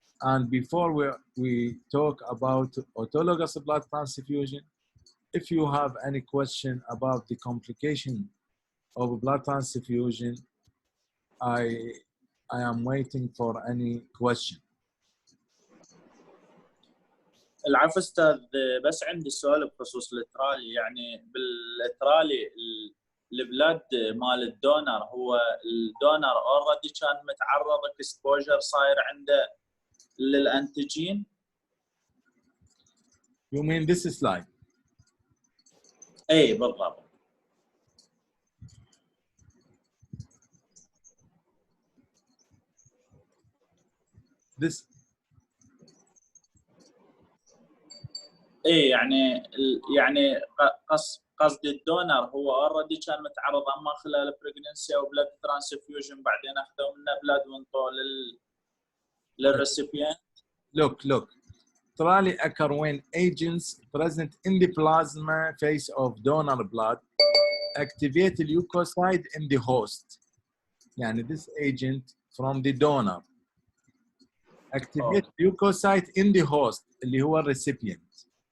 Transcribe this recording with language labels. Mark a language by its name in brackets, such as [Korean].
[English] And before we talk about autologous blood transfusion, if you have any question about the complication of blood transfusion, I am waiting for any question. [Arabic] العفو استاذ، بس عندي سؤال بخصوص الترالي. يعني بالترالي البلاد مال الدونر، هو الدونر اوريدي كان متعرض اكسبوجر صاير عنده للانتيجين؟ [English] You mean this slide? [Arabic] اي بالضبط. [English] This [Arabic] اي يعني قصدي الدونر هو اوريدي كان متعرض اما خلال بريجننسي او بلاد ترانسفيوجن، بعدين اخذوا منه بلاد وانطوا للريسيبيانت. [English] Look. Trolley occur when agents present in the plasma phase of donor blood activate leukocyte in the host. Yani this agent from the donor activate leukocyte in the host, [Arabic] اللي هو [English] recipient.